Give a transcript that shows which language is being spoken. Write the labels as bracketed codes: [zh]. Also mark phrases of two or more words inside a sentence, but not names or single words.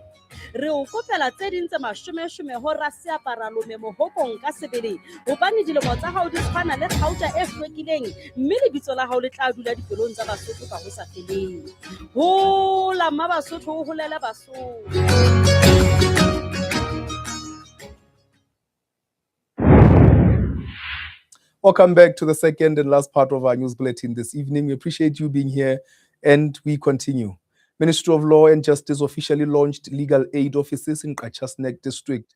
[st] Re o kopela tse ding tse 10 ho rase apara lome mohokong ka sebele hobane dilemo tsa hao di tshwana le kgauta e hlwekileng mme lebitso la hao le tla dula dipelong tsa Basotho ka ho sa feleng. Hola mma Basotho o holele Basotho. [en] Welcome back to the second and last part of our news bulletin this evening. We appreciate you being here and we continue. Ministry of Law and Justice officially launched legal aid offices in Kachasnek district.